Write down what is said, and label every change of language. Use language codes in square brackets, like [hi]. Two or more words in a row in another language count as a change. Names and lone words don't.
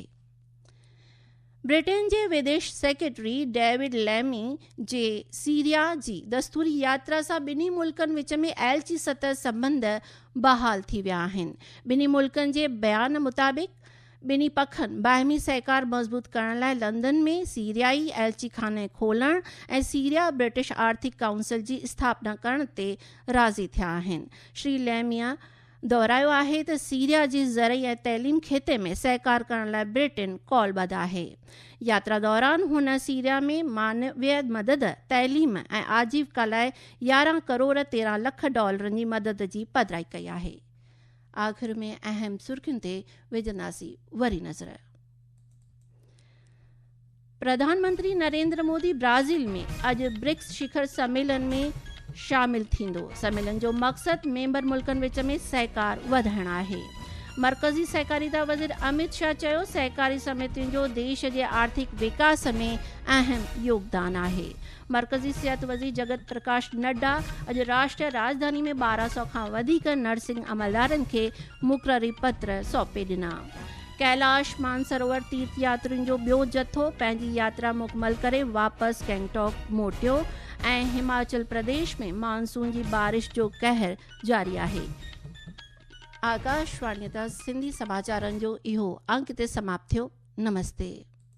[sd] ब्रिटेन जे विदेश सेक्रेटरी डेविड लैमी जे सीरिया जी दस्तूरी यात्रा सां ॿिन्ही मुल्कनि विच में एलची सतह संबंध बहाल थी विया आहिनि। ॿिन्ही मुल्कनि जे बयान मुताबिक़ ॿिन्ही पखनि बाहिमी सहकार मज़बूत करण लाइ लंदन में सीरियाई एलची खाने खोलण ऐं सीरिया ब्रिटिश आर्थिक काउंसिल जी स्थापना करण ते राज़ी थिया आहिनि। श्री लैमीअ दोहरायो आहे त सीरिया जी ज़रई ऐं तइलीम खेते में सहकार करण लाइ ब्रिटेन कौलबद्ध आहे। यात्रा दौरान हुन सीरिया में मानवीय मदद, तइलीम ऐं आजीविका लाइ 11 करोड़ 13 लख डॉलरनि जी मदद जी पधिराई कई आहे। आख़िर में अहम सुर्खियुनि ते विझंदासीं वरी नज़र। प्रधानमंत्री नरेंद्र मोदी ब्राज़ील में अॼु ब्रिक्स शिखर सम्मेलन में शामिल थींदो। सम्मेलन जो मक़सदु मेंबर मुल्कनि विच में सहकार वधाइणु आहे। मरकज़ी सहकारिता वज़ीर अमित शाह चयो सहकारी समितियुनि जो देश जे आर्थिक विकास में अहम योगदान आहे। मरकज़ी सिहत वज़ीर जगत प्रकाश नड्डा अॼु राष्ट्रीय राजधानी में 1200 खां वधीक नर्सिंग अमलदारनि खे मुक़ररी पत्र सौंपे ॾिना। कैलाश मानसरोवर तीर्थ यात्रियुनि जो ॿियो जथो पंहिंजी यात्रा मुकमल करे वापसि गैंगटॉक मोटियो ऐं हिमाचल प्रदेश में मानसून जी बारिश जो कहर जारी आहे। आकाशवाणी सिंधी समाचारनि जो इहो अंक ते समाप्त थियो। नमस्ते।